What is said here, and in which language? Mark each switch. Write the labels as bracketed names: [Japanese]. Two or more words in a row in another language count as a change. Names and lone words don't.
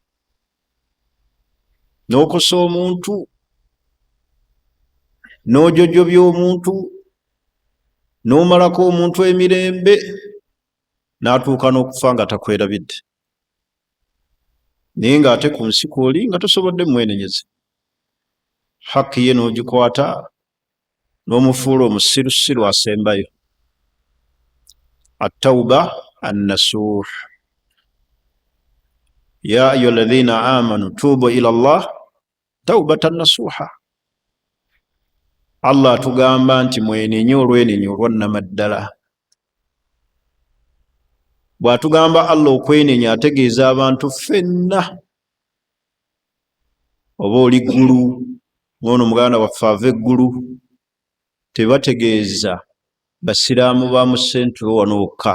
[Ganda] N'okosa omuntu, n'ojojobya omuntu, n'omalako omuntu emirembe, n'atuuka n'okufa nga takwerabidde. Naye ng'ate ku nsi kw'oli nga tosobodde mwenenyeze. Hakki ye n'ogikwata n'omufuula omusirusiru asembayo. [Arabic] التوبة النصوح. يا أيها الذين آمنوا توبوا إلى الله توبة نصوحا. [Ganda] Allah atugamba nti mwenenye olwenenye olwannamaddala. Bw'atugamba Allah okwenenya ategeeza abantu ffenna. Oba oli ggulu, ono muganda waffe ava eggulu, tebategeeza basiraamu ba mu sentro wano wokka.